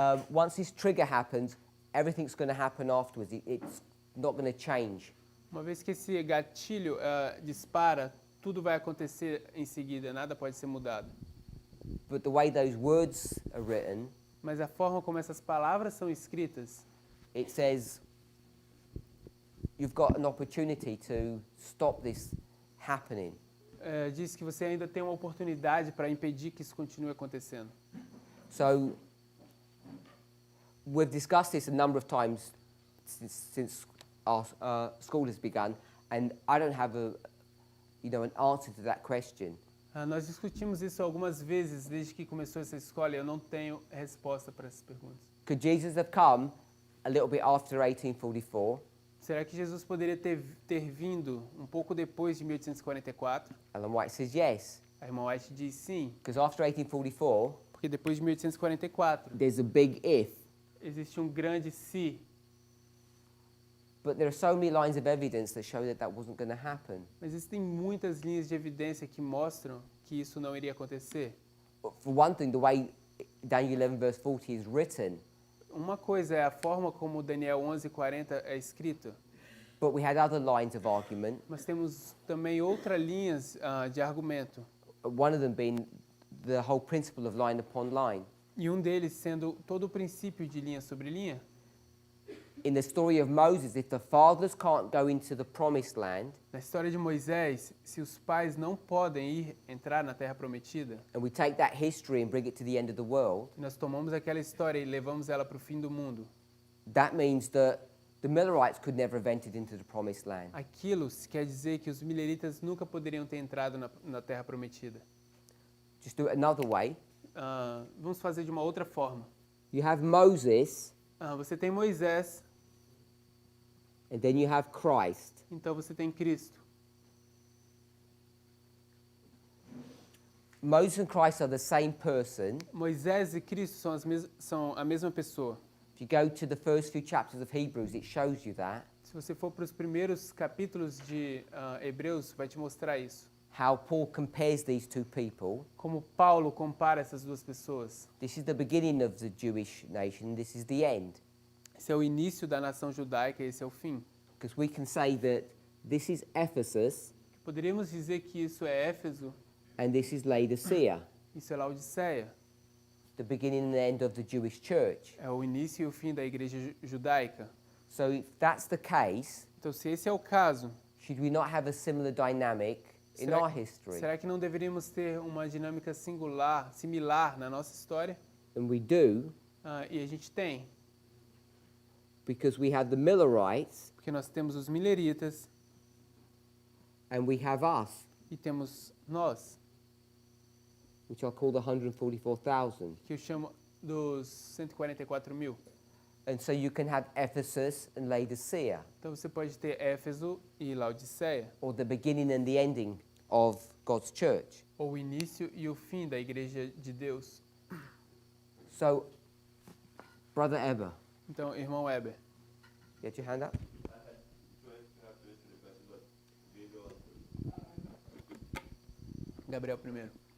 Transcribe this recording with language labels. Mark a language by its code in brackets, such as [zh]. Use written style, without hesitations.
[en] Once this trigger happens, everything's going to happen afterwards. It's not going to change. [pt] Uma vez que esse gatilho dispara, tudo vai acontecer em seguida, nada pode ser mudado. [en] But the way those words are written, [pt] Mas a forma como essas palavras são escritas, [en] it says you've got an opportunity to stop this happening. [pt] diz que você ainda tem uma oportunidade para impedir que isso continue acontecendo. [en] So we've discussed this a number of times since our school has begun, and I don't have an answer to that question. [pt] Nós discutimos isso algumas vezes desde que começou essa escola e eu não tenho resposta para essas perguntas. [en] Could Jesus have come a little bit after 1844? [pt] Será que Jesus poderia ter vindo um pouco depois de 1844? [en] Ellen White says yes, [pt] A irmã White diz sim, [en] because after 1844, [pt] porque depois de 1844 [en] there's a big if. [pt] existe um grande se, [en] But there are so many lines of evidence that show that wasn't going to happen. [pt] mas existem muitas linhas de evidência que mostram que isso não iria acontecer. [en] For one thing, the way Daniel 11 verse 40 is written, [pt] Uma coisa é a forma como Daniel 11:40 é escrito, [en] but we had other lines of argument, [pt] mas temos também outras linhas de argumento. [en] one of them being the whole principle of line upon line. [pt] E um deles sendo todo o princípio de linha sobre linha. [en] In the story of Moses, if the fathers can't go into the promised land, [pt] Na história de Moisés, se os pais não podem entrar na Terra Prometida, [en] and we take that history and bring it to the end of the world, [pt] nós tomamos aquela história e levamos ela para o fim do mundo. [en] that means that the Millerites could never have entered into the promised land. [pt] Aquilo quer dizer que os mileritas nunca poderiam ter entrado na Terra Prometida. [en] Just do it another way. [pt] Vamos fazer de uma outra forma. [en] You have Moses, [pt] Você tem Moisés, [en] and then you have Christ. [pt] então você tem Cristo. [en] Moses and Christ are the same person. [pt] Moisés e Cristo são a mesma pessoa. [en] If you go to the first few chapters of Hebrews, it shows you that. [pt] Se você for para os primeiros capítulos de Hebreus, vai te mostrar isso. [en] How Paul compares these two people. [pt] Como Paulo compara essas duas pessoas. [en] This is the beginning of the Jewish nation, this is the end. [pt] Esse é o início da nação judaica, esse é o fim. [en] Because we can say that this is Ephesus [pt] Poderíamos dizer que isso é Éfeso, [en] and this is Laodicea, [pt] isso é Laodiceia. [en] the beginning and the end of the Jewish church. [pt] É o início e o fim da igreja judaica. [en] So if that's the case, [pt] Então, se esse é o caso, [en] should we not have a similar dynamic in our history? [pt] será que não deveríamos ter uma dinâmica similar na nossa história? [en] And we do, [pt] E a gente tem, [en] because we have the Millerites [pt] porque nós temos os mileritas [en] and we have us, [pt] e temos nós, [en] which are called the 144,000. [pt] que eu chamo dos 144 mil. [en] And so you can have Ephesus and Laodicea, [pt] Então você pode ter Éfeso e Laodiceia, [en] or the beginning and the ending of God's church. [pt] ou o início e o fim da igreja de Deus. [en] So, Brother Eber, [pt] Então, irmão Weber, [en] get your hand up. [pt] Gabriel primeiro.